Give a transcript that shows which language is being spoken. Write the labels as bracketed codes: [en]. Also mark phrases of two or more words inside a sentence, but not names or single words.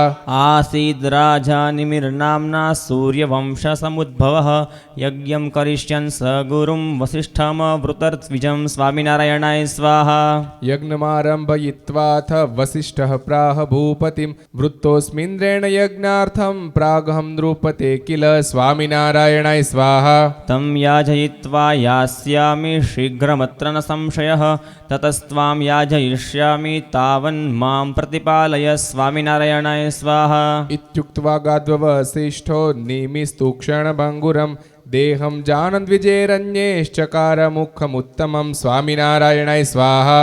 [sa] आसीद राजा निमिर्नाम्ना सूर्यवंशसमुद्भवः यज्ञं करिष्यन् स गुरुं वसिष्ठमवृतर्द्विजं स्वामिनारायणाय स्वाहा यज्ञमारंभयित्वाथ वसिष्ठः प्राह भूपतिम वृत्तोस्मिन्द्रेण यज्ञार्थम प्रागहम नृपते किल स्वामिनारायणाय स्वाहा तं याजयित्वा यास्यामि शीघ्रमत्र न संशयः ततस्त्वां याजयिष्यामि तावन् मां प्रतिपालय स्वामिनारायणाय स्वाहा इत्युक्त्वा गाद्ववसिष्ठो निमिस्तुक्षणभङ्गुरं देहं जानन्द्विजेरन्येश्चकार मुखमुत्तमं स्वामिनारायणाय स्वाहा